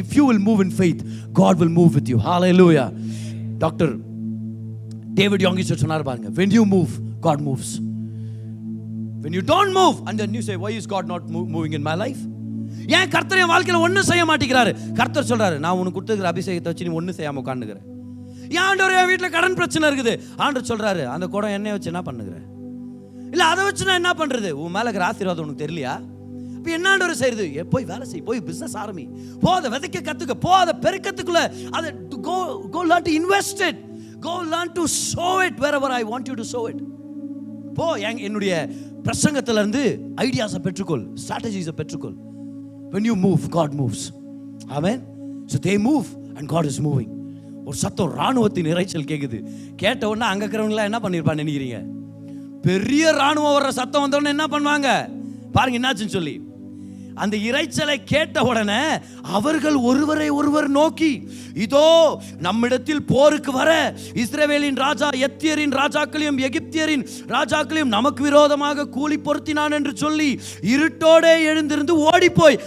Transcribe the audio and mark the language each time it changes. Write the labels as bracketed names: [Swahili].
[English] If you will move in faith, God will move with you. Hallelujah. Dr. David Young [Tamil] சொன்னார் பாருங்க, [English] when you move, God moves. When you don't move, and then you say, why is God not moving in my life? [Tamil] ஏன் கர்த்தர் என் வாழ்க்கையில் ஒன்றும் செய்ய மாட்டேங்கிறாரு? கர்த்தர் சொல்றாரு, நான் உனக்கு கொடுத்துருக்கிற அபிஷேகத்தை வச்சு நீ ஒன்றும் செய்யாம உட்காந்துக்கிற. ஏன் ஆண்டவர், என் வீட்டில் கடன் பிரச்சனை இருக்குது. ஆண்டவர் சொல்றாரு, அந்த குடம் எண்ணெய் வச்சு என்ன பண்ணுகிற? இல்லை அதை வச்சு நான் என்ன பண்றது? உன் மேலே இருக்கிற ஆசீர்வாதம் உனக்கு தெரியலையா? இப்போ என்ன ஆண்டவர் செய்யுது? போய் வேலை செய், போய் பிசினஸ் ஆரம்பி, போ அதை விதைக்க கத்துக்க, போ அதை பெருக்கத்துக்குள்ள, அதை [English] go learn to invest it, go learn to sow it [Tamil] wherever I want you to sow it. போ என்னுடைய பிரசங்கத்துல இருந்து ஐடியாஸை பெற்றுக்கொள், ஸ்ட்ராட்டஜிஸை பெற்றுக்கொள். [English] when you move God moves. amen. so they move and God is moving. [Tamil] ஒரு சத்தம், ராணுவத்தின் இரைச்சல் கேக்குது. கேட்ட உடனே அங்க இருக்கிறவங்க என்ன பண்ணிருப்பான்னு நினைக்கிறீங்க? பெரிய ராணுவம் வர்ற சத்தம் வந்த உடனே என்ன பண்ணுவாங்க பாருங்க என்னாச்சுன்னு சொல்லி. அந்த இரைச்சலை கேட்ட உடனே அவர்கள் ஒருவரை ஒருவர் நோக்கி, இதோ நம்மிடத்தில் போருக்கு வர இஸ்ரவேலின் ராஜா எத்தியரின் ராஜாக்களையும் எகிப்தியரின் ராஜாக்களையும் நமக்கு விரோதமாக கூலி பொருத்தினான் என்று சொல்லி இருட்டோட எழுந்திருந்து ஓடி போய்.